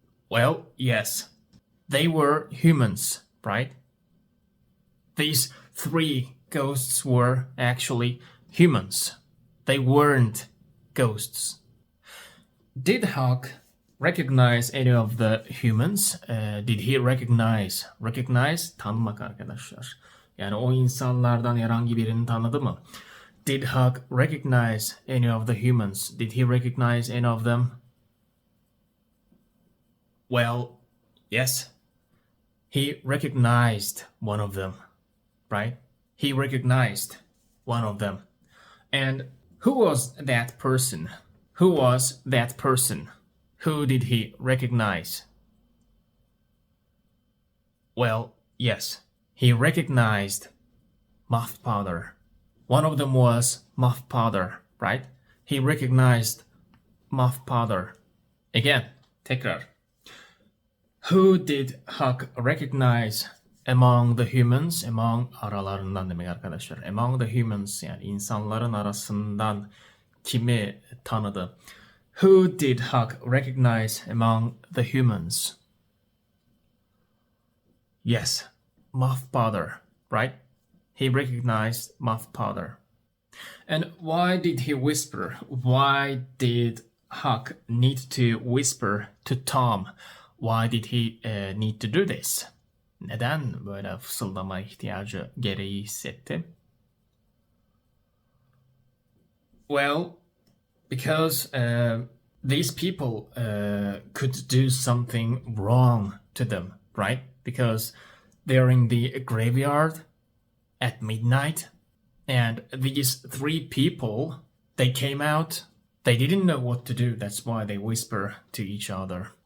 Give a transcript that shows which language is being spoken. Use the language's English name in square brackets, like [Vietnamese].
[English] Well, yes, they were humans, right? These three ghosts were actually humans. They weren't ghosts. Did Huck recognize any of the humans? Did he recognize? Recognize, [Turkish] tanımak arkadaşlar. Yani o insanlardan herhangi birini tanıdı mı? [English] Did Huck recognize any of the humans? Did he recognize any of them? Well, yes. He recognized one of them, right? He recognized one of them. And who was that person? Who was that person? Who did he recognize? Well, yes, he recognized my father. One of them was my father, right? He recognized my father. Again, [Turkish] tekrar. [English] Who did Huck recognize among the humans? [Turkish] Among aralarından demek arkadaşlar. [English] Among the humans, [Turkish] yani insanların arasından kimi tanıdı? [English] Who did Huck recognize among the humans? Yes, my father, right? He recognized my father. And why did he whisper? Why did Huck need to whisper to Tom? Why did he need to do this? [Turkish] Neden böyle fısıldama ihtiyacı gereği hissetti? [English] Well, because these people could do something wrong to them, right? Because they're in the graveyard at midnight, and these three people, they came out, they didn't know what to do, that's why they whisper to each other.